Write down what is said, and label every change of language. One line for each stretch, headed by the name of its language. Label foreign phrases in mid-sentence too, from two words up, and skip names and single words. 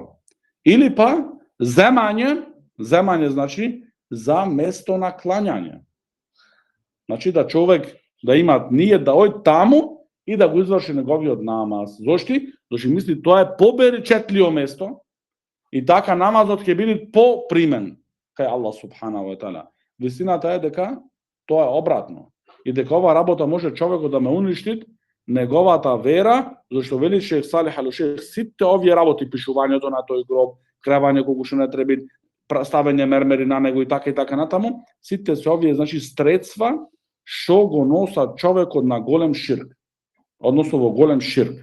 Macedonian: Или па земање значи за место на клањање. Значи да човек да има нијет да ој таму и да го изврши неговиот намаз. Зошти? Зашто мисли тоа е поберечетливо место и така намазот ќе биде попримен кај
Arabic: الله سبحانه وتعالى.
Macedonian: Вистината е дека тоа е обратно. И дека ова работа може човекот да ме уништи неговата вера, зашто вели шех Салих Алушех, сите овие работи, пишувањето на тој гроб, кревање колку што не треба, ставење мермери на него и така натаму, сите се овие значи средства што го носат човекот на голем ширк, односно во голем ширк.